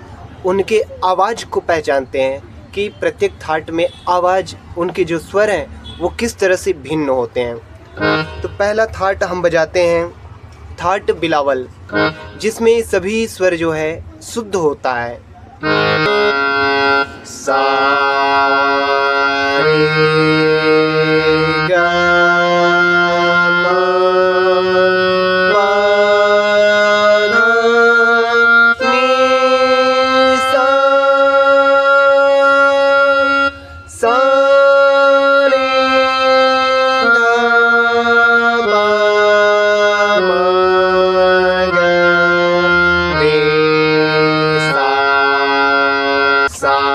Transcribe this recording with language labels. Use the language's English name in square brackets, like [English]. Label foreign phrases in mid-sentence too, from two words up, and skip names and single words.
[Hindi] उनके आवाज़ को पहचानते हैं कि प्रत्येक थाट में आवाज़, उनके जो स्वर हैं वो किस तरह से भिन्न होते हैं। तो पहला थाट हम बजाते हैं थाट बिलावल, जिसमें सभी स्वर जो है शुद्ध होता है। सा रे गा मा पा धा नी सा रे गा मा गा रे सा